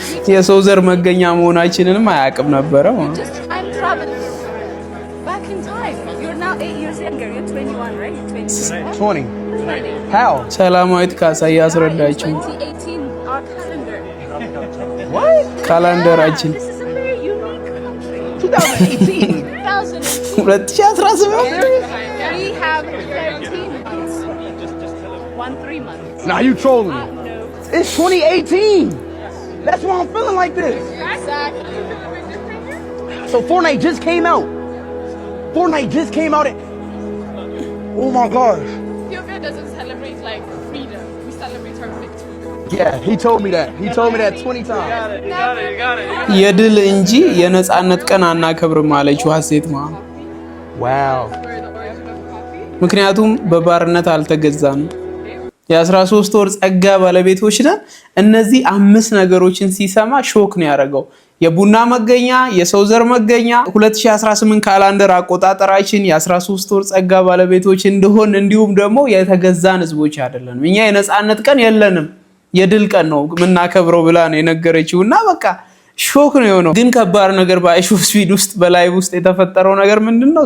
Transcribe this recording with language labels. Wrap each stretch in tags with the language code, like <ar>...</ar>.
<am>የሰው ዘር መገኛ መሆናችንንም አያውቅም ነበር።</am> <en>just time travel back in time. You're now 8 years younger. You're 21, right? You're 20. How?</en> <am>ሰላማዊት ካሳ ያስረዳችሁ</am> <en>2018 our calendar. What?</en> <am>ካላንደራችን</am> <en>This is a very unique country. 2018. 2018 We have 13 months. 3 months. Nah, you trolling me. No. It's 2018. That's why I'm feeling like this. Exactly. So Fortnite just came out. Fortnite just came out. Oh my gosh. Ethiopia doesn't celebrate like freedom. We celebrate our victory. Yeah, he told me that. He told me that 20 times. You got it.</en> <am>የድል እንጂ የነጻነት ቀን አናከብርም አለችው ሀሴት ማ</am> <en>Wow.</en> <am>ምክንያቱም በባርነት አልተገዛንም። የ13 ወር ጸጋ ባለቤቶች ነን። እነዚህ 5 ነገሮችን ሲሰማ ሾክ ነው ያደረገው። የቡና መገኛ፣ የሰው ዘር መገኛ፣ 2018 ካላንደር አቆጣጠራችን የ13 ወር ጸጋ ባለቤቶች እንደሆን እንዲሁም ደግሞ የተገዛን ህዝቦች አይደለንም። እኛ የነጻነት ቀን የለንም፣ የድል ቀን ነው የምናከብረው ብላ ነው የነገረችውና በቃ ሾክ ነው የሆነው። ግን ከባድ ነገር በአይሾ ስፒድ ውስጥ በላይቭ ውስጥ የተፈጠረው ነገር ምንድነው?</am>